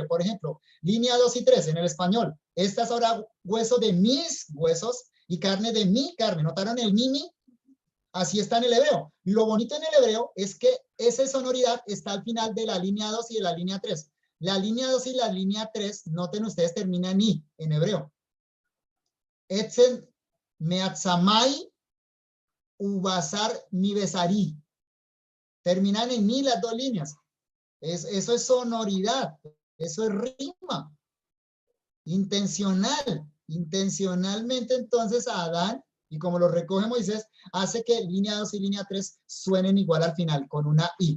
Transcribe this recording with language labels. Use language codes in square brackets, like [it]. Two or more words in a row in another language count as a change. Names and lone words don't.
[es] Por ejemplo, línea 2 y 3 en el español. Esta es ahora hueso de mis huesos y carne de mi carne. ¿Notaron el mimi? Así está en el hebreo. Lo bonito en el hebreo es que esa sonoridad está al final de la línea 2 y de la línea 3. La línea 2 y la línea 3, noten ustedes, terminan en i en hebreo. [he] עצם מעצמי ובשר מבשרי. [es] Terminan en mi las 2 líneas. Eso es sonoridad, eso es rima, intencional. Intencionalmente entonces a Adán, y como lo recoge Moisés, hace que línea 2 y línea 3 suenen igual al final, con una i.